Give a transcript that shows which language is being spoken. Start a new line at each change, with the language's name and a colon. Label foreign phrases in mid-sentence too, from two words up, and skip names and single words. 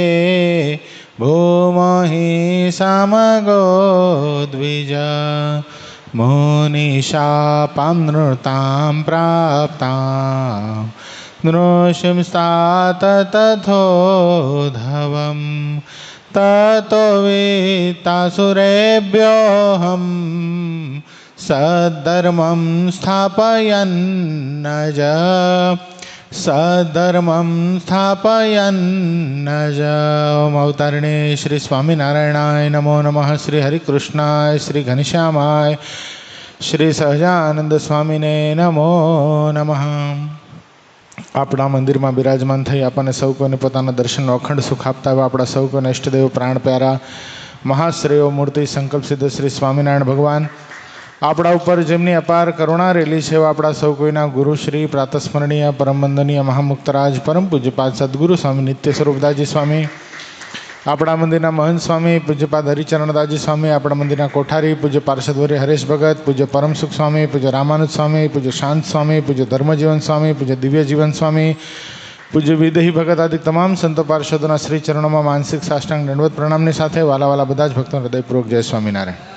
Sanskrit: भूमहि समगो द्विज मुनिशापां नृतां प्राप्तां नृसिंस्तात तथोधवं ततो वित्तासुरेभ्योऽहं सद्धर्मं स्थापयन्नज ओम अवतारिणे श्री स्वामिनारायणाय नमो नमः। श्री हरिकृष्णाय श्री घनश्यामाय श्री सहजानंद स्वामीने नमो नमः।
Gujarati: આપણા મંદિરમાં બિરાજમાન થઈ આપણને સૌ કોઈને પોતાના દર્શનનો અખંડ સુખ આપતા એવા આપણા સૌ કોઈને ઇષ્ટદેવ પ્રાણ પ્યારા મહાશ્રેયો મૂર્તિ સંકલ્પ સિદ્ધ શ્રી સ્વામિનારાયણ ભગવાન આપણા ઉપર જેમની અપાર કરુણા રેલી છે એવા આપણા સૌ કોઈના ગુરુશ્રી પ્રાતસ્મરણીય પરમ વંદનીય મહામુક્તરાજ પરમ પૂજ્યપાદ સદગુરુ સ્વામી નિત્ય સ્વરૂપદાસજી સ્વામી, આપણા મંદિરના મહંત સ્વામી પૂજ્યપાદ હરિચરણદાસજી સ્વામી, આપણા મંદિરના કોઠારી પૂજ્ય પાર્ષદવર્ય હરેશ ભગત, પૂજ્ય પરમસુખ સ્વામી, પૂજ્ય રામાનુજ સ્વામી, પૂજ્ય શાંત સ્વામી, પૂજ્ય ધર્મજીવન સ્વામી, પૂજ્ય દિવ્યજીવન સ્વામી, પૂજ્ય વિદેહી ભગત આદિ તમામ સંતો પાર્ષદોના શ્રી ચરણોમાં માનસિક સાષ્ટાંગ દંડવત પ્રણામની સાથે વાલા વાલા બધા જ ભક્તો હૃદયપૂર્વક જય સ્વામિનારાયણ.